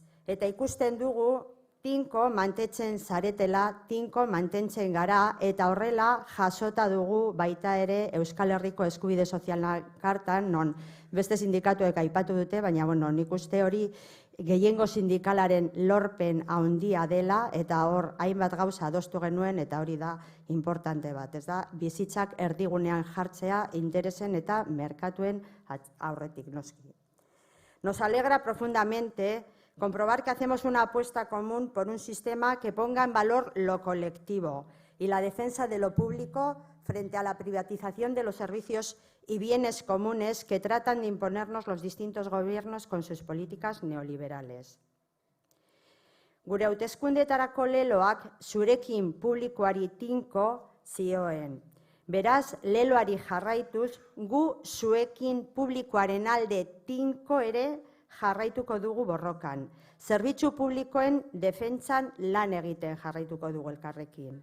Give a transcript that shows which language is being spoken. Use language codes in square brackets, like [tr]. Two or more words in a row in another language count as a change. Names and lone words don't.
[eu] Eta ikusten dugu tinko mantentzen zaretela, tinko mantentzen gara, eta horrela jasota dugu baita ere Euskal Herriko Eskubide Sozialak kartan, non beste sindikatuek aipatu dute, baina nik uste hori gehiengo sindikalaren lorpen handia dela, eta hor hainbat gauza adostu genuen, eta hori da importante bat, ez da, bizitzak erdigunean jartzea interesen eta merkatuen aurretik noski. [es] Nos alegra profundamente comprobar que hacemos una apuesta común por un sistema que ponga en valor lo colectivo y la defensa de lo público frente a la privatización de los servicios y bienes comunes que tratan de imponernos los distintos gobiernos con sus políticas neoliberales. [eu] Gure hauteskundeetarako leloak zurekin publikoari tinko zioen. Beraz, leloari jarraituz, gu zuekin publikoaren alde tinko ere jarraituko dugu borrokan. Zerbitzu publikoen defentsan lan egiten jarraituko dugu elkarrekin.